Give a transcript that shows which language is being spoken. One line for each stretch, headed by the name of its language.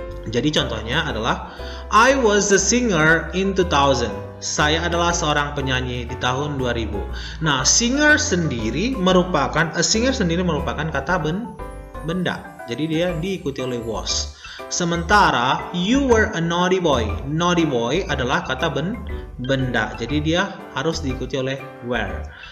Indonesian: Jadi contohnya adalah
English: I was a singer in 2000.
Indonesian: Saya adalah seorang penyanyi di tahun 2000. Nah, singer sendiri merupakan kata benda. Jadi dia diikuti oleh was. Sementara
English: you were a naughty boy.
Indonesian: Naughty boy adalah kata benda. Jadi dia harus diikuti oleh were.